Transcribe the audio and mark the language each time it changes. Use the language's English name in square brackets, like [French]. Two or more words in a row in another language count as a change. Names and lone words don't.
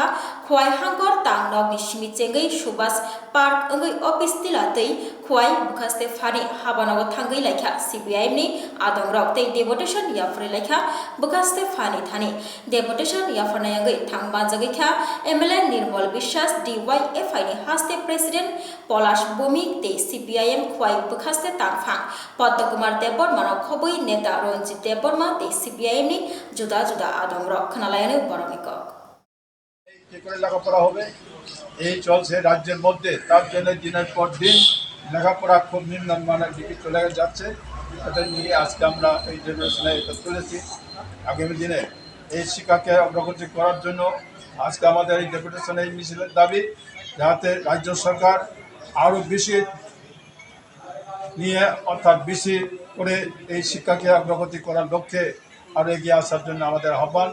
[Kok Borok] khwai hangkor tang nok ni simi chengai subas park angai office tila tei khwai bukhaste fani habanago thangai lekha CPIM ni adongrok tei deputation yafre lekha bukhaste fani thani deputation yafana yangai thangba jagikha MLA Nirmal Bishwas DYFI ni haste president Polash Bhumik te CPIM khwai bukhaste tangphang Padmakumar Debormano khoboi neta Ronjit Deborma te CPIM ni juda juda adongrok khnalayane boromikok [Bangla] কি করে লেখাপড়া হবে এই চলছে রাজ্যের মধ্যে। তার জন্য দিনের পর দিন লেখাপড়া খুব নিম্নমানের দিকে চলে যাচ্ছে। এটা নিয়ে আজকে আমরা এই জেনারেশনে এটা তুলেছি। আগামী দিনে এই শিক্ষাকে অগ্রগতি করার জন্য আজকে আমাদের এই ডেপুটেশন এই মিছিলের দাবি, যাতে রাজ্য সরকার আরও বেশি নিয়ে অর্থাৎ বেশি করে এই শিক্ষাকে অগ্রগতি করার লক্ষ্যে আরও এগিয়ে আসার জন্য আমাদের আহ্বান।